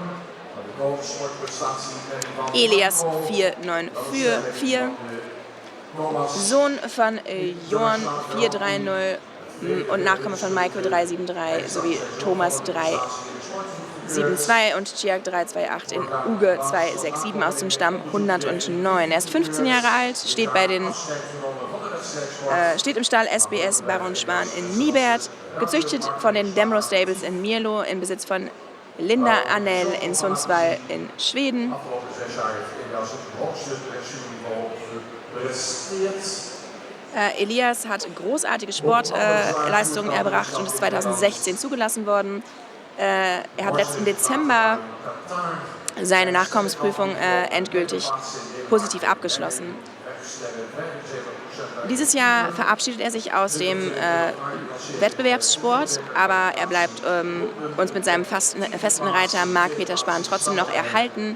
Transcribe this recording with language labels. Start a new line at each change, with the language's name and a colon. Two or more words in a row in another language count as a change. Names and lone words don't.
German: Elias 494, Sohn von Johann 430 und Nachkomme von Michael 373 sowie Thomas 372 und Chiak 328 in Uge 267 aus dem Stamm 109. Er ist 15 Jahre alt, steht im Stall SBS Baron Schwan in Niebert, gezüchtet von den Demro Stables in Mierlo, im Besitz von Linda Arnell in Sundsvall in Schweden.
Dutch: Afgelopen 6 jaar heeft Elias op het hoogste dressuurniveau gepresteerd.
German: Elias hat großartige Sportleistungen erbracht und ist 2016 zugelassen worden. Er hat letzten Dezember seine Nachkommensprüfung endgültig positiv abgeschlossen. Dieses Jahr verabschiedet er sich aus dem Wettbewerbssport, aber er bleibt uns mit seinem festen Reiter Marc-Peter Spahn trotzdem noch erhalten.